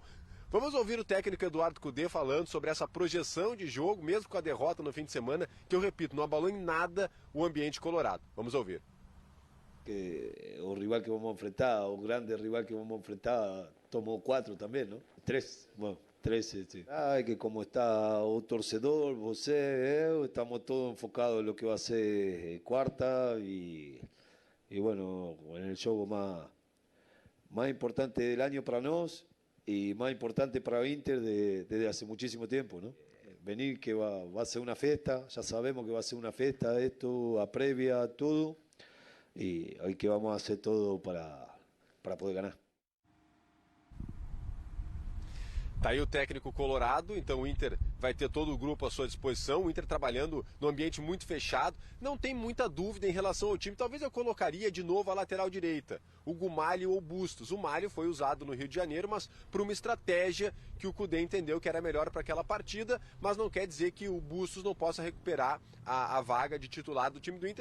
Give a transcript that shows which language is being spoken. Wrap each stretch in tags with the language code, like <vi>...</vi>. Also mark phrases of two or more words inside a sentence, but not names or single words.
<pt>Vamos ouvir o técnico Eduardo Cudê falando sobre essa projeção de jogo, mesmo com a derrota no fim de semana, que eu repito, não abalou em nada o ambiente colorado. Vamos ouvir. O rival que vamos enfrentar, o grande rival que vamos enfrentar, tomou 4 também, não? 3,</pt> <es>bueno, 3, sí.</es> <pt>Que como está o torcedor, você, eu,</pt> <es>estamos todos enfocados en lo que va a ser quarta y bueno, en el juego más importante del año para nós y más importante para Inter desde hace muchísimo tiempo, ¿no? Venir que va a ser una fiesta, ya sabemos que va a ser una fiesta esto, a previa, todo, y hoy que vamos a hacer todo para poder ganar.</es> <pt>Tá aí o técnico colorado, então o Inter vai ter todo o grupo à sua disposição, o Inter trabalhando num ambiente muito fechado, não tem muita dúvida em relação ao time. Talvez eu colocaria de novo a lateral direita, o Gumalho ou o Bustos. O Malho foi usado no Rio de Janeiro, mas por uma estratégia que o Cudê entendeu que era melhor para aquela partida, mas não quer dizer que o Bustos não possa recuperar a vaga de titular do time do Inter.</pt>